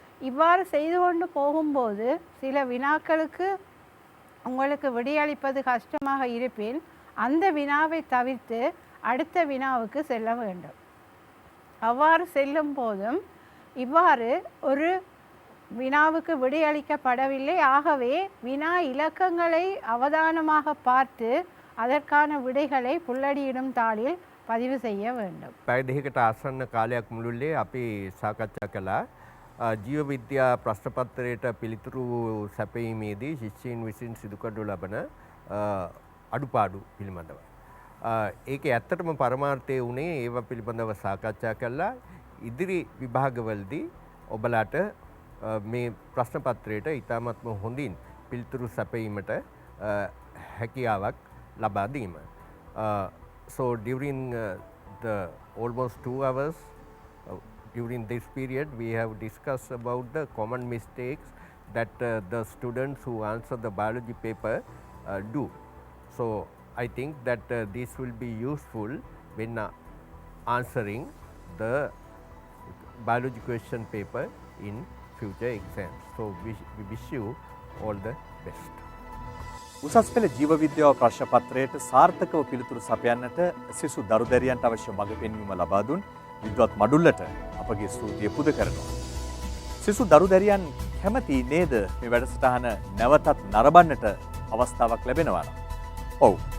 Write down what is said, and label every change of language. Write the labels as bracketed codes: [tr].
[ta] இவ்வாறு செய்து கொண்டு போகும்போது சில வினாக்களுக்கு உங்களுக்கு விடையளிப்பது கஷ்டமாக இருப்பின் அந்த வினாவை தவிர்த்து அடுத்த வினாவுக்கு செல்ல வேண்டும். அவ்வாறு செல்லும் போதும் இவ்வாறு ஒரு வினாவுக்கு விடையளிக்கப்படவில்லை, ஆகவே வினா இலக்கங்களை அவதானமாக பார்த்து அதற்கான விடைகளை புல்லடியிடும் தாளில் பதிவு செய்ய வேண்டும். [si] පැය දෙකකට ආසන්න කාලයක් මුළුල්ලේ අපි සාකච්ඡා කළා ජීව විද්‍යා ප්‍රශ්න පත්‍රයට පිළිතුරු සැපයීමේදී ශිෂ්‍යයින් විසින් සිදු කරනු ලබන අඩුපාඩු පිළිබඳව. ඒකේ ඇත්තටම පරමාර්ථය වුණේ ඒව පිළිබඳව සාකච්ඡා කළා. ඉදිරි විභාගවලදී ඔබලාට මේ ප්‍රශ්න පත්‍රයට ඉතාමත්ම හොඳින් පිළිතුරු සැපයීමට හැකියාවක් ලබා දීම. [en] So during the almost 2 hours during this period we have discussed about the common mistakes that the students who answer the biology paper do. So I think that this will be useful when answering the biology question paper in future exams. So we wish you all the best. [si] උසස් පෙළ ජීව විද්‍යාව ප්‍රශ්න පත්‍රයට සාර්ථකව පිළිතුරු සපයන්නට සිසු දරුදැරියන්ට අවශ්‍ය මඟ පෙන්වීම ලබා දුන් විද්වත් මඩුල්ලට අපගේ ස්තුතිය පුද කරනවා. සිසු දරුදැරියන් කැමති නේද මේ වැඩසටහන නැවතත් නරඹන්නට අවස්ථාවක් ලැබෙනවා නම්? ඔව්.